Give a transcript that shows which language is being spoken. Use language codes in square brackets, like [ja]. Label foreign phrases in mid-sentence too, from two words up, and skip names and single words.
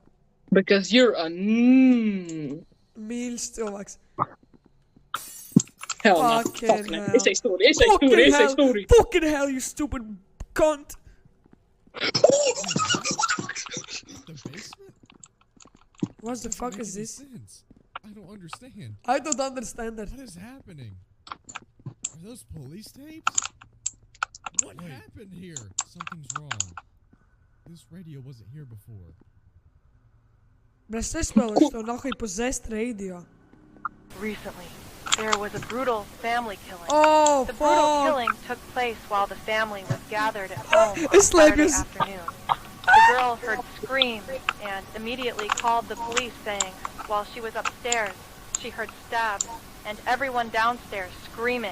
[en] Because you're a [lv] Mīļš cilvēks. [en] Hell no. Fucking Fuck no. hell. [lv] Es eju stūri. [en] Fucking hell, you stupid cunt. The basement? What the fuck Doesn't is make any this? sense. I don't understand. I don't understand that. What is happening? Are those police tapes? What happened here? Something's wrong. This radio wasn't here before. [lv] Bet es nespēlēšu to nahuj [en] possessed radio. Recently, there was a brutal family killing. Oh, The brutal fuck. killing took place while the family was gathered at home on It's like Saturday this. afternoon. The girl heard screams and immediately called the police, saying while she was upstairs, she heard stabs and everyone downstairs screaming.